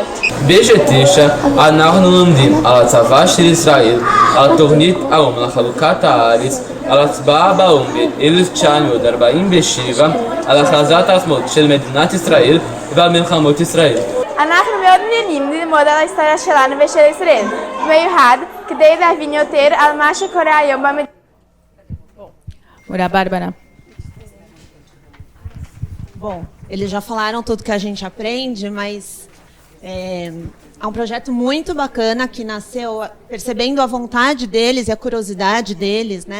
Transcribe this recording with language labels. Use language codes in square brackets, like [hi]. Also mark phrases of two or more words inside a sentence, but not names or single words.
[he] ב-9 אנחנו לומדים על הצבא של ישראל, על תוכנית האו"ם לחלוקת הארץ, על הצבעה באו"ם ב-1947, על הכרזת העצמאות של מדינת ישראל ועל מלחמות ישראל. אנחנו מאוד מעוניינים ללמוד על ההיסטוריה שלנו ושל ישראל, במיוחד כדי להבין יותר על מה שקורה היום במדינה. [pt] Morá Bárbara. Bom, eles já falaram tudo que a gente aprende, mas é um projeto muito bacana que nasceu percebendo a vontade deles e a curiosidade deles, né?